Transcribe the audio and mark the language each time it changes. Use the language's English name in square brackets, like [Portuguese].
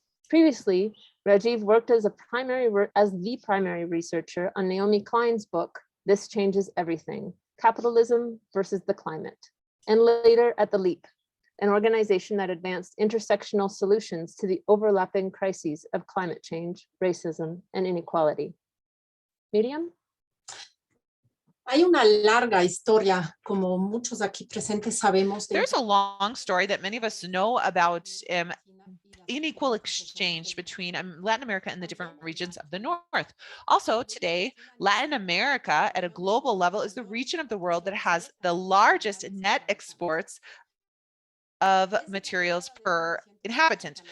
[English] Previously, Rajiv worked as the primary researcher on Naomi Klein's book, This Changes Everything, Capitalism versus the Climate, and later at The Leap, an organization that advanced intersectional solutions to the overlapping crises of climate change, racism, and inequality. Miriam? [Spanish] Hay una larga historia, como muchos aquí presentes sabemos. [English] There's a long story that many of us know about unequal exchange between Latin America and the different regions of the North. Also today, Latin America at a global level is the region of the world that has the largest net exports of materials per inhabitant.